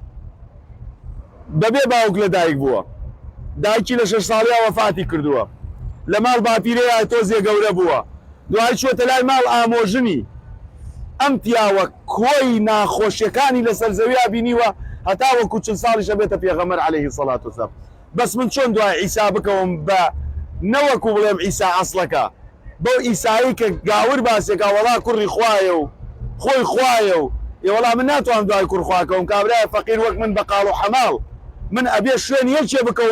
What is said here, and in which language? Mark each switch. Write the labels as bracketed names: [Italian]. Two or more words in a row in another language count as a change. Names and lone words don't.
[Central Kurdish] بەبێ باوک لە دایک بووە دایکی لە 6 ساڵیا وەفاتی کردووە لە ماڵ باپیرەیە تۆزێ گەورە بووە دوای چۆتە لای ماڵ ئامۆژنی ئەم پیاوە کۆی ناخۆشیەکانی لەسەر زەویا بینیوە هەتا وەکو چل ساڵیشە بێتە پێغەمبەر [Arabic] عليه الصلاة والسلام [Central Kurdish] بەس من چۆن دوای عیسا بکەوم بە نەوەکو بڵێم عیسا ئەسڵەکە بەو ئیسایی کە گاور باسێکا وەڵا کوڕی خوایە و خۆی خوایە و وەڵا من ناتوانم دوای کوڕ خواکەوم کابرایە فەقیر وەک من بەقاڵ و حەماڵ من ئەبێ شوێن یەکێ بکەوم